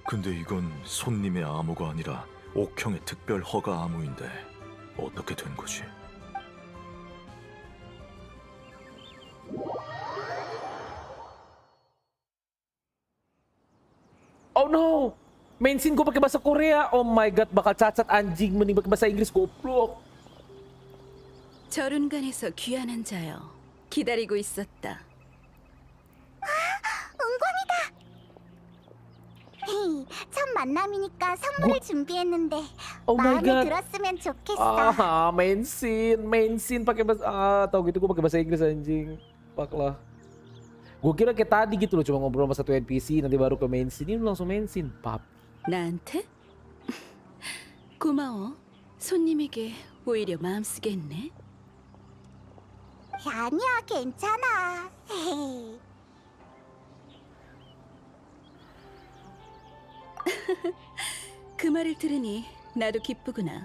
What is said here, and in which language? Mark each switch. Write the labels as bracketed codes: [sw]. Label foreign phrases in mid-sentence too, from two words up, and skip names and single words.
[ko] 근데 이건 손님의 암호가 아니라 옥형의 특별 허가 암호인데 어떻게 된 거지? [en] Oh no! Main scene [id] gue pakai bahasa Korea. [en] Oh my god, [id] bakal cacat anjing mending pakai bahasa Inggris goblok. [ko] 절운간에서 귀환한 자여, 기다리고 있었다. 헤이, 첫 만남이니까 선물을 준비했는데 [en] Oh my [ko] 마음에 [en] god. [ko] 들었으면 좋겠어. [en] Main scene [id] pakai bahasa tau gitu gue pakai bahasa Inggris anjing. [en] Fuck lah. [id] Gue kira kayak tadi gitu loh, cuma ngobrol sama satu NPC nanti baru ke [en] main scene. [id] Ini langsung [en] main scene, [id] pap. [ko] 나한테? 고마워. 손님에게 오히려 마음 쓰게 했네. 아니야, 괜찮아. 헤이. 그 말을 들으니 나도 기쁘구나.